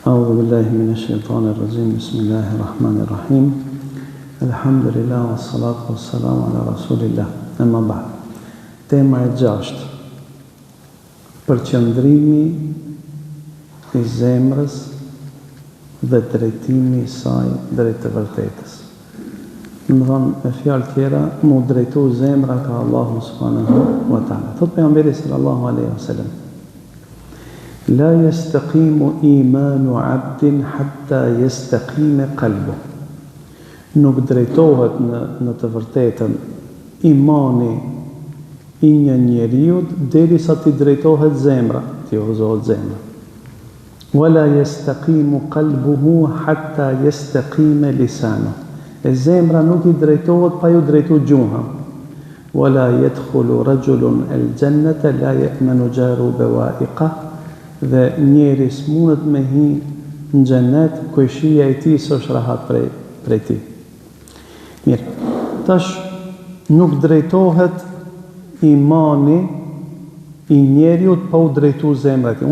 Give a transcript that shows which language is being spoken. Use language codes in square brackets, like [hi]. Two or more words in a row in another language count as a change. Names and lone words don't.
[ar] أعوذ بالله من الشيطان الرجيم بسم الله الرحمن الرحيم الحمد لله والصلاة والسلام على رسول الله أما بعد [sq] tema e 6 përqendrimi I zemrës dhe drejtimi I saj drejt të vërtetës. Më thonë me fjalë tjera mu drejtu zemra ka Allahu [ar] سبحانه وتعالى. [sq] Thot pejgamberi [ar] صلى الله عليه وسلم لا يستقيم إيمان عبد حتى يستقيم قلبه. [sq] Nuk drejtohet në të vërtetën imani I një njeriut derisa ti drejtohet zemra, ti udhëzohet zemra. [ar] ولا يستقيم قلبه حتى يستقيم لسانه. [sq] E zemra nuk I drejtohet pa ju drejtu gjuha. [ar] ولا يدخل رجل الجنة لا يأمن جاره بوائقه. [sq] Dhe njeri s'munët me hi në xhenet kujshia I tij s'është rahat prej tij. Mirë, tash nuk drejtohet imani I njeriut pa u drejtu zemra ti.